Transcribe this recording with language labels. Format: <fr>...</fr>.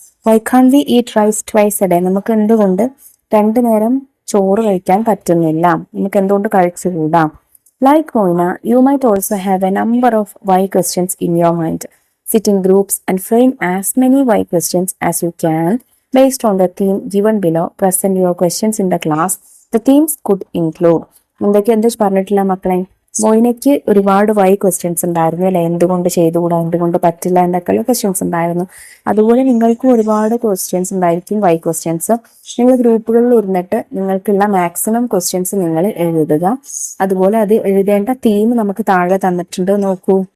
<en>Why can we eat rice twice a day?</en> <ml>നമുക്ക് എന്തുകൊണ്ട് 2 നേരം ചോറ് കഴിക്കാൻ പറ്റുന്നില്ല? നമുക്ക് എന്തുകൊണ്ട് കഴിച്ചുകൂടാ?</ml> <en>Like Moina, you might also have a number of why questions in your mind. Sit in groups and frame as many why questions as you can based on the theme given below. Present your questions in the class. The themes could include.</en> <ml>എന്ത് പറഞ്ഞിട്ടില്ല മക്കളെ? മൊയ്നയ്ക്ക് ഒരുപാട് Y questions ഉണ്ടായിരുന്നു അല്ലെ? എന്തുകൊണ്ട് ചെയ്തുകൂടാ, എന്തുകൊണ്ട് പറ്റില്ല എന്നൊക്കെയുള്ള ക്വസ്റ്റ്യൻസ് ഉണ്ടായിരുന്നു. അതുപോലെ നിങ്ങൾക്കും ഒരുപാട് ക്വസ്റ്റ്യൻസ് ഉണ്ടായിരിക്കും, വൈ ക്വസ്റ്റ്യൻസ്. നിങ്ങൾ ഗ്രൂപ്പുകളിൽ ഇരുന്നിട്ട് നിങ്ങൾക്കുള്ള മാക്സിമം ക്വസ്റ്റ്യൻസ് നിങ്ങൾ എഴുതുക. അതുപോലെ അത് എഴുതേണ്ട തീം നമുക്ക് താഴെ തന്നിട്ടുണ്ട്, നോക്കൂ.</ml>